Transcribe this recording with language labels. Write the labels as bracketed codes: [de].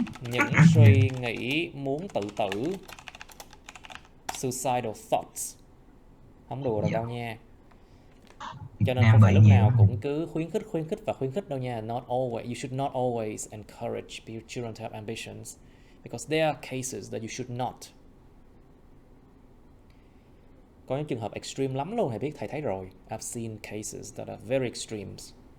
[vi] Những suy nghĩ muốn tự tử. [en] Suicidal thoughts. [vi] Không đùa đâu nha. Cho nên không phải lúc nào cũng cứ khuyến khích đâu nha. [en] Not always. You should not always encourage children to have ambitions, because there are cases that you should not. [vi] Có những trường hợp extreme lắm luôn, thầy biết, thầy thấy rồi. [en] I've seen cases that are very extremes.